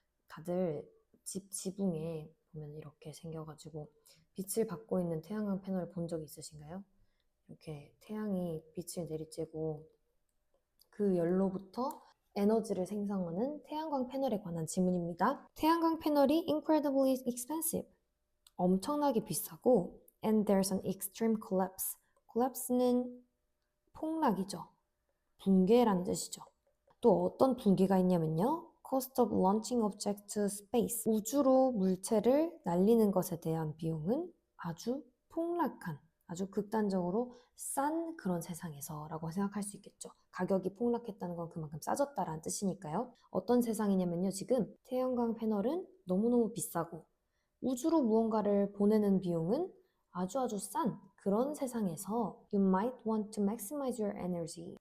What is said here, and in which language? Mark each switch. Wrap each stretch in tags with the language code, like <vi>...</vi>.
<ko>다들 집 지붕에 보면 이렇게 생겨가지고 빛을 받고 있는 태양광 패널을 본 적 있으신가요? 이렇게 태양이 빛을 내리쬐고 그 열로부터 에너지를 생성하는 태양광 패널에 관한 지문입니다. 태양광 패널이</ko> <en>incredibly expensive.</en> <ko>엄청나게 비싸고</ko> <en>and there's an extreme collapse.</en> <ko>collapse는 폭락이죠. 붕괴라는 뜻이죠. 또 어떤 붕괴가 있냐면요.</ko> <en>cost of launching objects to space.</en> <ko>우주로 물체를 날리는 것에 대한 비용은 아주 폭락한, 아주 극단적으로 싼 그런 세상에서 라고 생각할 수 있겠죠. 가격이 폭락했다는 건 그만큼 싸졌다라는 뜻이니까요. 어떤 세상이냐면요. 지금 태양광 패널은 너무너무 비싸고 우주로 무언가를 보내는 비용은 아주 싼 그런 세상에서</ko> <en>You might want to maximize your energy.</en>